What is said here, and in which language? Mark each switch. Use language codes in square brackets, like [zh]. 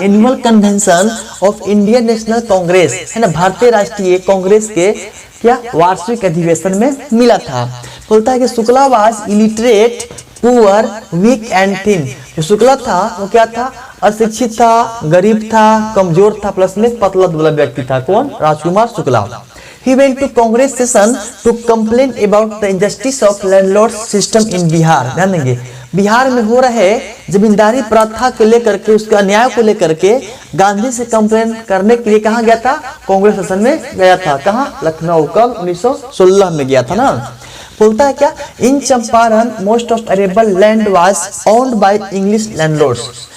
[en] annual convention of Indian National Congress, [hi] है ना, भारतीय राष्ट्रीय कांग्रेस के क्या वार्षिक अधिवेशन में मिला था। बोलता है कि [en] Shukla was illiterate poor weak and thin. [hi] जो शुक्ला था वो क्या था? अशिक्षित था, गरीब था, कमजोर था, प्लस में पतला दुबला व्यक्ति था। कौन? Rajkumar Shukla. [en] He went to Congress session to complain about the injustice of landlord system in Bihar. [hi] ध्यान देंगे, बिहार में हो रहे जमींदारी प्रथा को लेकर के, उसके अन्याय को लेकर के गांधी से कंप्लेन करने के लिए कहाँ गया था? कांग्रेस सेशन में गया था। कहाँ? लखनऊ। कब? 1916 में गया था ना। बोलता है क्या? [en] In Champaran most of arable land was owned by English landlords.